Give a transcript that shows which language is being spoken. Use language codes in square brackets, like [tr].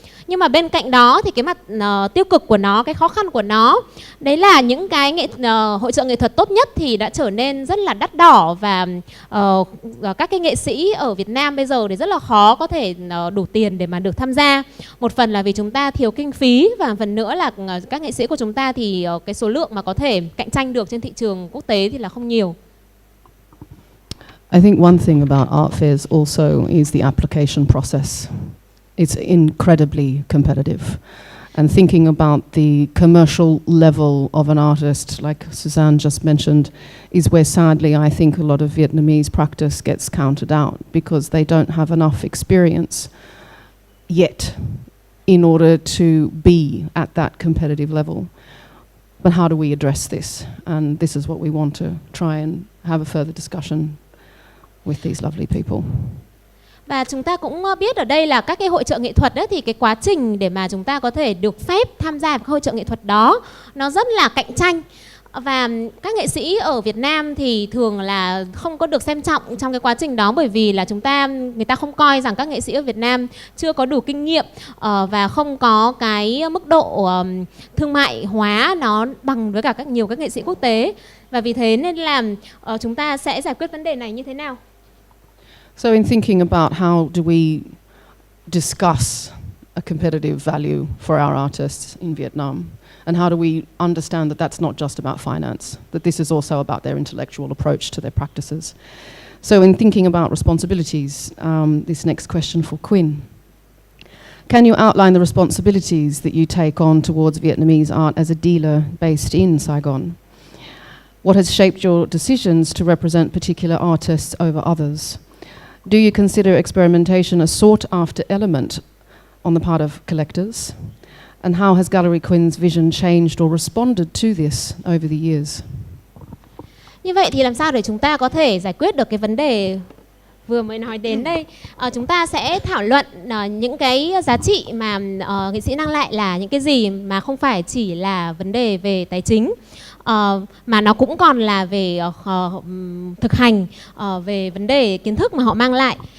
[vi] Nhưng mà bên cạnh đó thì cái mặt tiêu cực của nó, cái khó khăn của nó, đấy là những cái hội chợ nghệ thuật tốt nhất thì đã trở nên rất là đắt đỏ, và các cái nghệ sĩ ở Việt Nam bây giờ thì rất là khó có thể đủ tiền để mà được tham gia. Một phần là vì chúng ta thiếu kinh phí, và phần nữa là các nghệ sĩ của chúng ta thì cái số lượng mà có thể cạnh tranh được trên thị trường quốc tế thì là không nhiều. [en] I think one thing about art fairs also is the application process. It's incredibly competitive. And thinking about the commercial level of an artist, like Suzanne just mentioned, is where sadly I think a lot of Vietnamese practice gets counted out, because they don't have enough experience yet in order to be at that competitive level. But how do we address this? And this is what we want to try and have a further discussion with these lovely people. [vi] Và chúng ta cũng biết ở đây là các cái hội chợ nghệ thuật ấy, thì cái quá trình để mà chúng ta có thể được phép tham gia vào hội chợ nghệ thuật đó nó rất là cạnh tranh. Và các nghệ sĩ ở Việt Nam thì thường là không có được xem trọng trong cái quá trình đó, bởi vì là người ta không coi rằng các nghệ sĩ ở Việt Nam chưa có đủ kinh nghiệm và không có cái mức độ thương mại hóa nó bằng với cả nhiều các nghệ sĩ quốc tế. Và vì thế nên là chúng ta sẽ giải quyết vấn đề này như thế nào? [en] So in thinking about how do we discuss a competitive value for our artists in Vietnam, and how do we understand that that's not just about finance, that this is also about their intellectual approach to their practices. So in thinking about responsibilities, this next question for Quỳnh. Can you outline the responsibilities that you take on towards Vietnamese art as a dealer based in Saigon? What has shaped your decisions to represent particular artists over others? Do you consider experimentation a sought-after element on the part of collectors? And how has Gallery Quỳnh vision changed or responded to this over the years? [vi] Như vậy thì làm sao để chúng ta có thể giải quyết được cái vấn đề vừa mới nói đến đây? Chúng ta sẽ thảo luận những cái giá trị mà nghệ sĩ mang lại là những cái gì, mà không phải chỉ là vấn đề về tài chính, mà nó cũng còn là về thực hành, về vấn đề kiến thức mà họ mang lại.